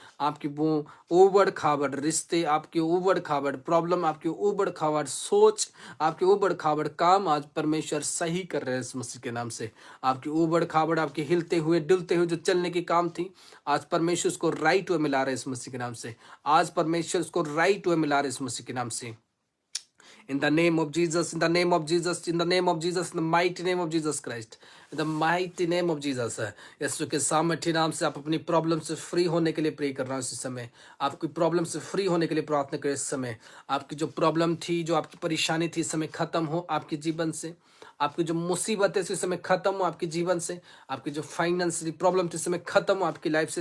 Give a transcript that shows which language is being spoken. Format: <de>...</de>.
<hi>आपकी वो उबड़ खाबड़ रिश्ते, आपके उबड़ खाबड़ प्रॉब्लम, आपकी उबड़ खाबड़ सोच, आपके उबड़ खाबड़ काम आज परमेश्वर सही कर रहे हैं इस मसीह के नाम से। आपकी उबड़ खाबड़, आपके हिलते हुए डुलते हुए जो चलने की काम थी, आज परमेश्वर उसको राइट वे में ला रहे हैं इस मसीह के नाम से। आज परमेश्वर उसको राइट वे में ला रहे हैं इस मसीह के नाम से।</hi> <en>In the name of Jesus, in the name of Jesus, in the name of Jesus, in the mighty name of Jesus Christ, in the mighty name of Jesus।</en> <hi>यीशु के सामर्थ्य नाम से आप अपनी प्रॉब्लम से फ्री होने के लिए प्रे कर रहा हूँ इस समय। आपकी प्रॉब्लम से फ्री होने के लिए प्रार्थना करें इस समय। आपकी जो प्रॉब्लम थी, जो आपकी परेशानी थी, इस समय खत्म हो आपके जीवन से। आपकी जो मुसीबत है इस समय खत्म हो आपके जीवन से। आपकी जो फाइनेंशियली प्रॉब्लम थी इस समय खत्म हो आपकी लाइफ से।</hi>